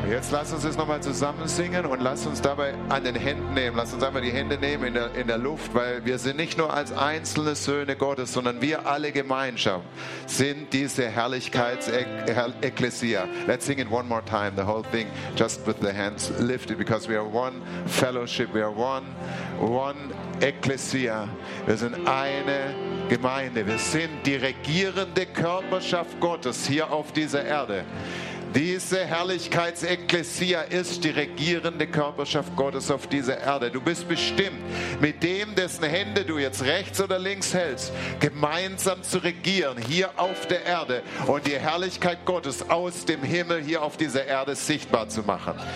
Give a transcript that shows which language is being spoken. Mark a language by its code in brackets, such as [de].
[de] Lass uns das nochmal zusammen singen und lass uns dabei an den Händen nehmen. Lass uns einmal die Hände nehmen in der Luft, weil wir sind nicht nur als einzelne Söhne Gottes, sondern wir alle gemeinsam sind diese Herrlichkeits-Ekklesia. [en] Let's sing it one more time, the whole thing, just with the hands lifted, because we are one fellowship, we are one Ekklesia. [de] Wir sind eine Gemeinde, wir sind die regierende Körperschaft Gottes hier auf dieser Erde. Diese Herrlichkeitsekklesia ist die regierende Körperschaft Gottes auf dieser Erde. Du bist bestimmt, mit dem, dessen Hände du jetzt rechts oder links hältst, gemeinsam zu regieren hier auf der Erde und die Herrlichkeit Gottes aus dem Himmel hier auf dieser Erde sichtbar zu machen.